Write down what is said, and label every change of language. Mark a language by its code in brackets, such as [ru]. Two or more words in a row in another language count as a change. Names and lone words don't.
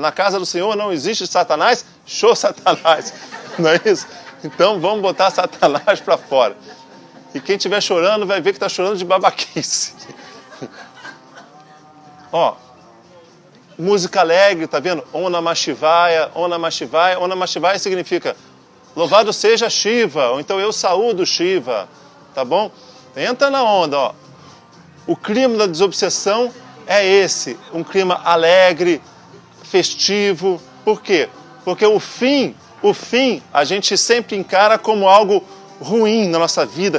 [pt] Na casa do Senhor não existe Satanás, show Satanás. Não é isso? Então vamos botar Satanás para fora. E quem estiver chorando vai ver que está chorando de babaquice. Ó, música alegre, tá vendo? [sa] ॐ नमः शिवाय, ॐ नमः शिवाय. ॐ नमः शिवाय [pt] significa louvado seja Shiva, ou então eu saúdo Shiva, tá bom? Entra na onda, ó. O clima da desobsessão é esse, um clima alegre, festivo. Por quê? Porque o fim a gente sempre encara como algo ruim na nossa vida.